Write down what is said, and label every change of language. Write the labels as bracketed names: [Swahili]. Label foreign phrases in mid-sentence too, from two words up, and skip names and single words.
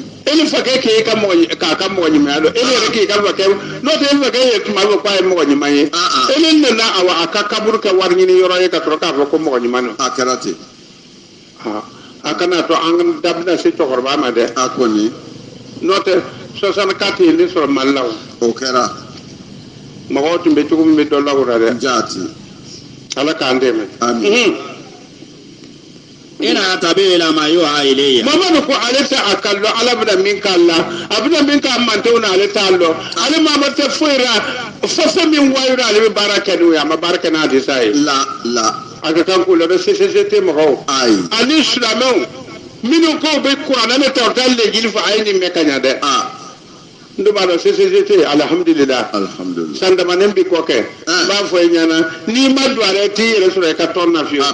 [Bambara] e ni fakɛ k'e ka mɔgɔ ɲumanya dɔn e ni yɛrɛ k'e ka fakɛ n'o tɛ e fakɛ ye tuma bɛ k'a ye mɔgɔ ɲuman ye e ni nana a ka kaburu kɛ wari ɲini yɔrɔ ye ka sɔrɔ k'a fɔ ko mɔgɔ ɲuman don a kɛra ten a kana to an da bɛna se cɛkɔrɔba ma dɛ a kɔni n'o tɛ 64 ye ne sɔrɔ Mali la o kɛra mɔgɔw tun bɛ cogo min bɛ dɔ la o la dɛ jaati ala k'an dɛmɛ amin [Arabic] إن أتبع إلا ما يوحى إلي [Bambara] Muhammadu ko ale tɛ a kan dɔn ala bɛna min k'a la a bɛna min k'a mantenw na ale t'a dɔn ale Muhammadu tɛ foyi la fɛn min wayura ale bɛ baara kɛ n'o ye a ma baara kɛ n'a disa ye la a ka kan k'o la bɛ CCCT mɔgɔw ayi ani silamɛw minnu ko bɛ kuranɛ ne tɛ o tɛ lejili fɔ a ye nin mɛn ka ɲa dɛ n dun b'a dɔn CCCT alhamdulilah san damanen bi kɔ kɛ n b'a fɔ i ɲɛna n'i ma don a la i t'i yɛrɛ sɔrɔ i ka tɔn na fiyewu